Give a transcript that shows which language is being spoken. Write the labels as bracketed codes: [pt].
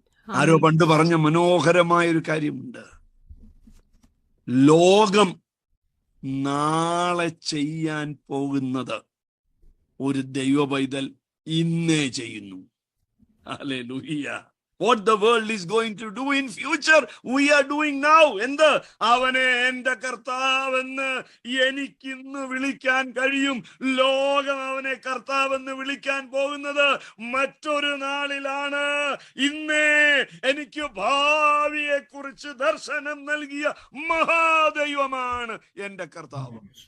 [ml] ആരോ പണ്ട് പറഞ്ഞ മനോഹരമായൊരു കാര്യമുണ്ട്. ലോകം നാളെ ചെയ്യാൻ പോകുന്നത് ഒരു ദൈവ പൈതൽ ഇന്നേ ചെയ്യുന്നു. Hallelujah. [en] What the world is going to do in future, we are doing now. [ml] എന്ത്? അവനെ എന്റെ കർത്താവെന്ന് എനിക്കിന്ന് വിളിക്കാൻ കഴിയും. ലോകം അവനെ കർത്താവെന്ന് വിളിക്കാൻ പോകുന്നത് മറ്റൊരു നാളിലാണ്. ഇന്നേ എനിക്ക് ഭാവിയെ കുറിച്ച് ദർശനം നൽകിയ മഹാദൈവമാണ് എന്റെ കർത്താവ്.